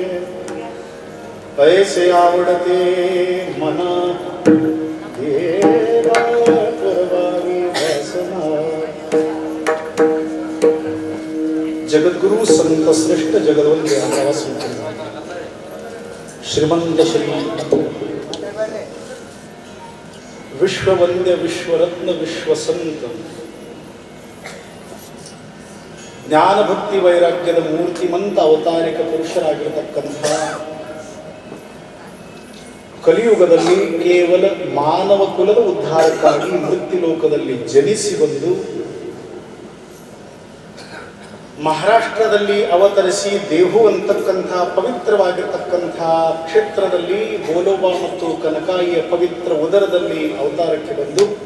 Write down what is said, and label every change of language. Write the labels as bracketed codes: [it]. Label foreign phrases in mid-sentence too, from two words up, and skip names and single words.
[mr] ऐसे आवडते मना देवा पुरवावी वासना [kn] जगद्गुरु संत श्रेष्ठ जगद्वंद्य श्रीमंत श्री विश्ववंद्य विश्वरत्न विश्वसंत ಜ್ಞಾನ ಭಕ್ತಿ ವೈರಾಗ್ಯದ ಮೂರ್ತಿಮಂತ ಅವತಾರಿಕ ಪುರುಷರಾಗಿರತಕ್ಕಂಥ ಕಲಿಯುಗದಲ್ಲಿ ಕೇವಲ ಮಾನವ ಕುಲದ ಉದ್ಧಾರಕ್ಕಾಗಿ ಮೃತ್ಯು ಲೋಕದಲ್ಲಿ ಜನಿಸಿ ಬಂದು ಮಹಾರಾಷ್ಟ್ರದಲ್ಲಿ ಅವತರಿಸಿ ದೇಹು ಅಂತಕ್ಕಂಥ ಪವಿತ್ರವಾಗಿರ್ತಕ್ಕಂಥ ಕ್ಷೇತ್ರದಲ್ಲಿ ಬೋಲೋಬಾ ಮತ್ತು ಕನಕಾಯಿಯ ಪವಿತ್ರ ಉದರದಲ್ಲಿ ಅವತಾರಕ್ಕೆ ಬಂದು